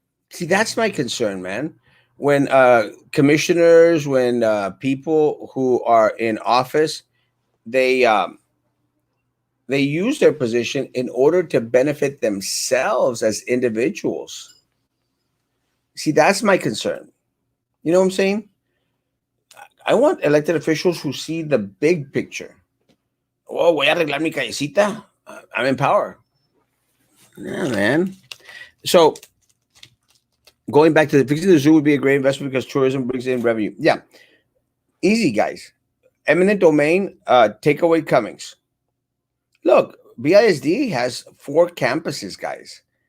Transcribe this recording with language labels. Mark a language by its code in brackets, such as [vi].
[en] See, that's my concern, man. When commissioners, when people who are in office, they they use their position in order to benefit themselves as individuals. See, that's my concern. You know what I'm saying? I want elected officials who see the big picture. [es] Oh, voy a arreglar mi callecita. [en] I'm in power. Yeah, man. So going back to the fixing the zoo would be a great investment because tourism brings in revenue. Yeah, easy, guys. Eminent domain, takeaway Cummings. Look, BISD has 4 campuses, guys.